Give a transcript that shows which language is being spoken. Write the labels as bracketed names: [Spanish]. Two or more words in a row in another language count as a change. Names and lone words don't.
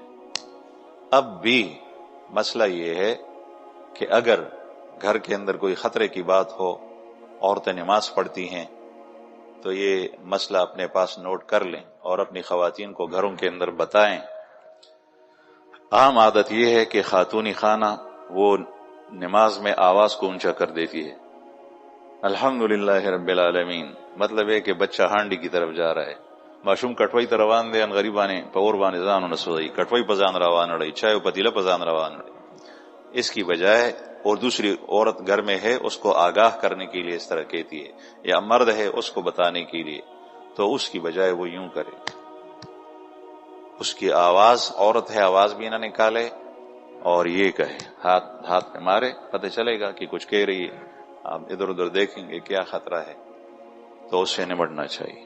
[Urdu] اب بھی مسئلہ یہ ہے کہ اگر گھر کے اندر کوئی خطرے کی بات ہو، عورتیں نماز پڑھتی ہیں، تو یہ مسئلہ اپنے پاس نوٹ کر لیں اور اپنی خواتین کو گھروں کے اندر بتائیں۔ عام عادت یہ ہے کہ خاتونی خانہ وہ نماز میں آواز کو اونچا کر دیتی ہے، [Arabic] الحمدللہ رب العالمین، [Urdu] مطلب ہے کہ بچہ ہانڈی کی طرف جا رہا ہے، [Pashto] معشوم کٹوئی ته روان دی، ان غریبانے په اور باندې ځانونه سوځي، کټوۍ په ځان روان اړي، چای په پتیله په ځان روان اړي، [Urdu] اس کی بجائے اور دوسری عورت گھر میں ہے اس کو آگاہ کرنے کے لیے اس طرح کہتی ہے، یا مرد ہے اس کو بتانے کے لیے، تو اس کی بجائے وہ یوں کرے، اس کی آواز، عورت ہے آواز بھی نہ نکالے اور یہ کہے، ہاتھ پہ مارے، پتہ چلے گا کہ کچھ کہہ رہی ہے، آپ ادھر ادھر دیکھیں گے کیا خطرہ ہے، تو اس سے نمٹنا چاہیے۔